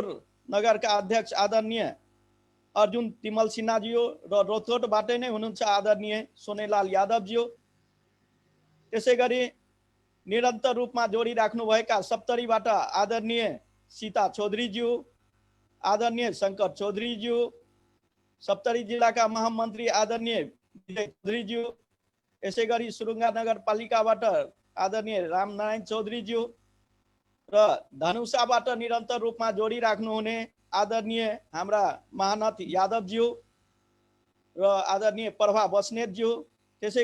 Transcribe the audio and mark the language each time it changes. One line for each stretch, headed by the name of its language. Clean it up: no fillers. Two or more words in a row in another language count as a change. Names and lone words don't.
Nepali: नगरका अध्यक्ष आदरणीय अर्जुन तिमल सिन्हाज्यू र रौतहटबाट नै हुनुहुन्छ आदरणीय सोनेलाल यादवज्यू, त्यसै गरी निरन्तर रूपमा जोडिराख्नुभएका सप्तरीबाट आदरणीय सीता चौधरीज्यू, आदरणीय शंकर चौधरीज्यू, सप्तरी जिला का महामंत्री आदरणीय विजय चौधरीज्यू, यसै गरी सुरुङ्गा नगरपालिकाबाट आदरणीय रामनारायण चौधरीज्यू र धनुषाबाट निरन्तर रूपमा जोडिराख्नुहुने आदरणीय हाम्रा महानाथ यादवज्यू र आदरणीय प्रभा बस्नेतज्यू, त्यसै